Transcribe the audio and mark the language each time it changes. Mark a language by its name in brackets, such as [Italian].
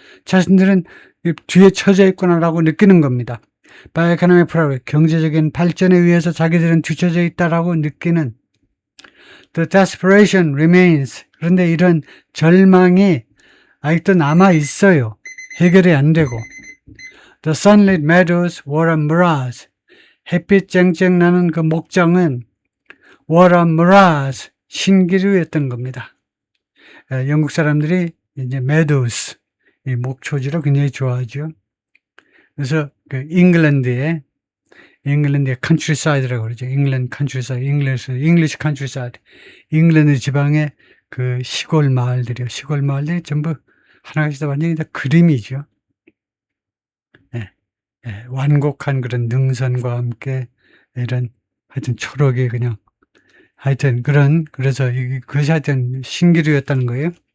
[Korean] 자신들은 뒤에 처져 있구나라고 느끼는 겁니다. [English] By economic progress, [Korean] 경제적인 발전에 의해서 자기들은 뒤쳐져 있다라고 느끼는 [English] The desperation remains. [Korean] 그런데 이런 절망이 아직도 남아 있어요. 해결이 안 되고 [English] The sunlit meadows were a mirage. [Korean] 햇빛 쨍쨍 나는 그 목장은 [English] were a mirage. [Korean] 신기루였던 겁니다. 영국 사람들이 이제 meadows, 이 목초지를 굉장히 좋아하죠. 그래서 그 잉글랜드의 countryside라고 그러죠. [English] 잉글랜드 countryside, English countryside. [Korean] 잉글랜드 지방의 그 시골 마을들이요. 시골 마을들이 전부 하나씩 완전히 다 그림이죠. 완곡한 그런 능선과 함께 이런 하여튼 초록이 그냥 하여튼 그래서 그것이 하여튼 신기루였다는 거예요.